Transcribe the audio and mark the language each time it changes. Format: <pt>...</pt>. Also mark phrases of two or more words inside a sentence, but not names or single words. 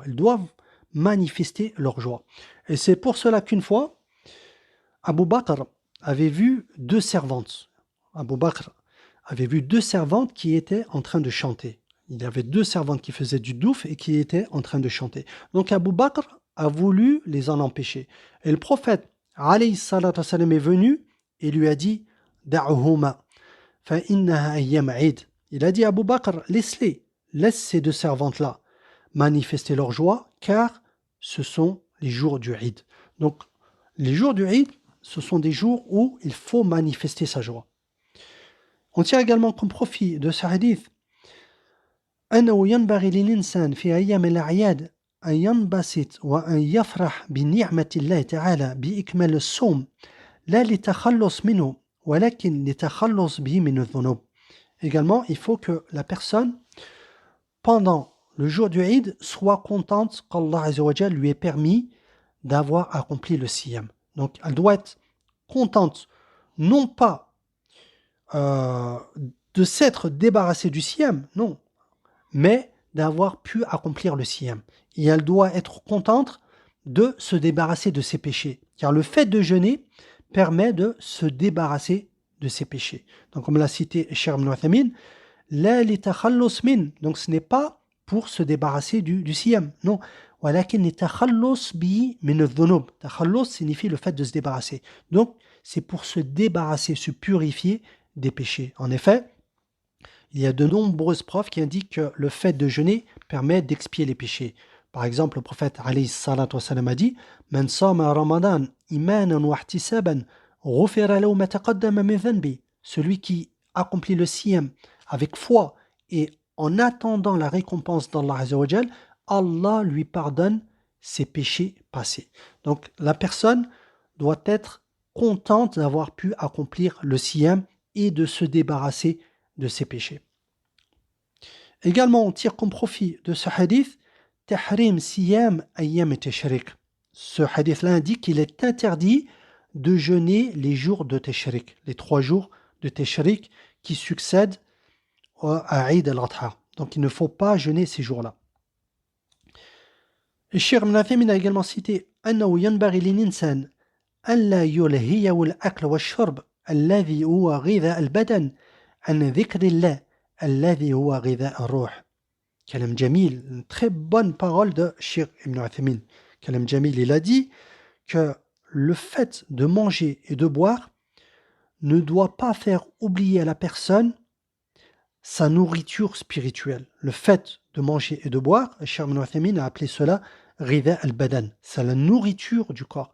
<fr>Ils doivent manifester leur joie. Et c'est pour cela qu'une fois, Abu Bakr avait vu 2 servantes. Abu Bakr avait vu 2 servantes qui étaient en train de chanter. Il y avait 2 servantes qui faisaient du douf et qui étaient en train de chanter. Donc Abu Bakr a voulu les en empêcher. Et le prophète,</fr> <ar>عليه الصلاة والسلام,</ar> <fr>est venu et lui a dit «</fr> <ar>دعوهما فإنها أيام عيد</ar> <fr>» Il a dit à Abu Bakr, laisse-les, laisse ces 2 servantes-là manifester leur joie, car ce sont les jours du Eid. Donc, les jours du Eid, ce sont des jours où il faut manifester sa joie. On tire également comme profit de ce hadith</fr> <ar>أنه ينبغي للإنسان في أيام الأعياد أن ينبسط وأن يفرح بنعمة الله تعالى بإكمال الصوم لا لتخلص منه ولكن لتخلص به من الذنوب.</ar> <fr>Également, il faut que la personne, pendant le jour du Eid, soit contente qu'Allah</fr> <ar>عز وجل</ar> <fr>lui ait permis d'avoir accompli le siyam. Donc, elle doit être contente, non pas de s'être débarrassée du siyam, non, mais d'avoir pu accomplir le siyam. Et elle doit être contente de se débarrasser de ses péchés. Car le fait de jeûner permet de se débarrasser de ses péchés. Donc, comme l'a cité Cheikh Ibn Uthaymin,</fr> <ar>لا لتخلص من.</ar> <fr>Donc, ce n'est pas pour se débarrasser du siyam. Non.</fr> <ar>ولكن لتخلص به من الذنوب.</ar> <fr>Takhallus signifie le fait de se débarrasser. Donc, c'est pour se débarrasser, se purifier des péchés. En effet, il y a de nombreuses preuves qui indiquent que le fait de jeûner permet d'expier les péchés. Par exemple, le prophète</fr> <ar>عليه الصلاة والسلام</ar> <fr>a dit</fr> <ar>من صام رمضان إيمانا واحتسابا غفر له ما تقدم من ذنب.</ar> <fr>Celui qui accomplit le siyam avec foi et en attendant la récompense d'Allah</fr> <ar>عز وجل,</ar> <fr>Allah lui pardonne ses péchés passés. Donc la personne doit être contente d'avoir pu accomplir le siyam et de se débarrasser de ses péchés. Également, on tire comme profit de ce hadith</fr> <ar>تحريم صيام أيام تشريق.</ar> <fr>Ce hadith-là indique qu'il est interdit de jeûner les jours de Tashrik, les 3 jours de Tashrik qui succèdent à Eid al-Adha. Donc il ne faut pas jeûner ces jours-là. Et Cheikh Ibn Uthaymin a également cité</fr> <ar>أنه ينبغي للإنسان ألا يلهيه الأكل والشرب الذي هو غذاء البدن عن ذكر الله الذي هو غذاء الروح. كلام جميل,</ar> <fr>une très bonne parole de Cheikh Ibn Uthaymin.</fr> <ar>كلام جميل,</ar> <fr>il a dit que le fait de manger et de boire ne doit pas faire oublier à la personne sa nourriture spirituelle. Le fait de manger et de boire, Cheikh Ibn Uthaymin a appelé cela</fr> <ar>ردا البدن,</ar> <fr>c'est la nourriture du corps.</fr>